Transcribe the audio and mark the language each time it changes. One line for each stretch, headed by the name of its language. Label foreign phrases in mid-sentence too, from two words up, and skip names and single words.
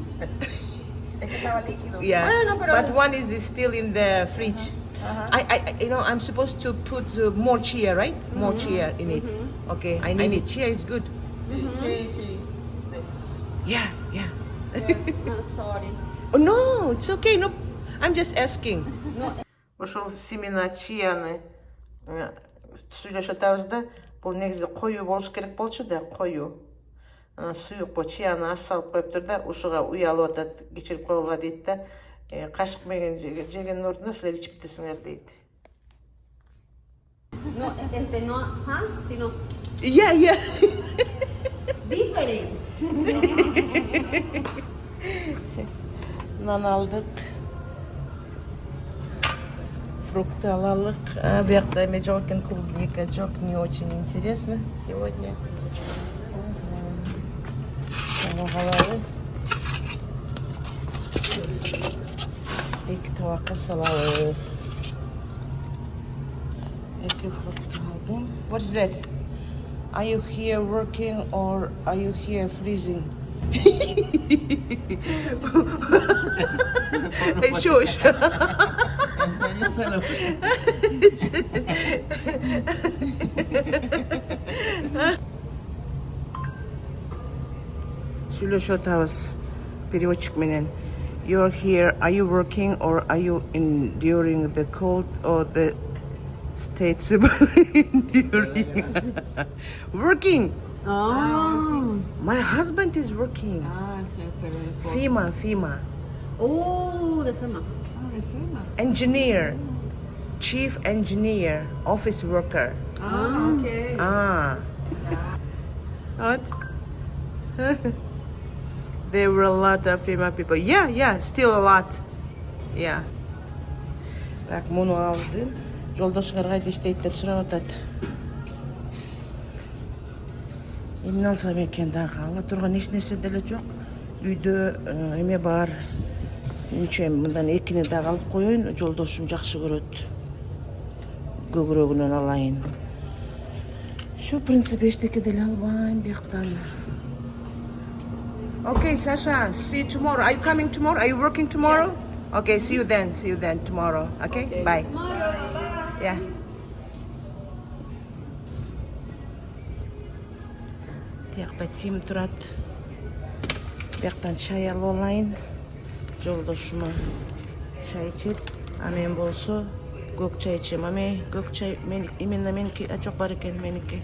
English: Yeah, but one is still in the fridge. I'm supposed to put more chia, right? More chia in it. Okay, I need it. Chia is good. Yeah. Sorry. Oh, no, it's okay. No, I'm just asking.
Kyrgyz: Ошол семена чияны сүйлөшүп атабыз да, бул негизи коюу болуш керек болчу да, коюу. Анан суюк бул чияны аз салып коюптур да, ушуга уялып атат, кечирип койгула дейт да. Кашык менен жегендин ордуна силер ичип кетесиңер дейт.
English: No, no, sino Yeah. different.
Kyrgyz: Нан алдык. Фрукты алалык. Буякта эме жок экен, клубника жок,
Russian: не очень интересно сегодня.
Kyrgyz: Алалы. Эки табакка салабыз. Эки фрукты алдым.
English: What is that? Are you here working or are you here freezing? Shush.
Kyrgyz: Сүйлөшүп атабыз переводчик менен.
English: You're here, are you working or are you enduring the cold or the states enduring? Working. Oh. My husband is working. FEMA. Oh, the FEMA. Engineer. Chief engineer. Office worker. Okay. What? There were a lot of FEMA people. Yeah, still a lot. Yeah.
Kyrgyz: Так, муну алдым. Жолдошуңар кайда иштейт деп сурап атат. Эмне алсам экен дагы? Ала турган эч нерсе деле жок. Үйдө эме бар. Ниче мындан экини дагы алып коеюн. Жолдошум жакшы көрөт. Көбүрөгүнөн алайын. Şu принципе эчтеке деле албайм бияктан.
English: Okay, Sasha, see you tomorrow. Are you coming tomorrow? Are you working tomorrow? Yeah. Okay, see you then tomorrow. Okay? Bye. Yeah.
Kyrgyz: Тиякта Тим турат. Бияктан чай алып алайын. Жолдошума чай ичет. А мен болсо көк чай ичем. Көк чай именно меники, жок бар экен меники.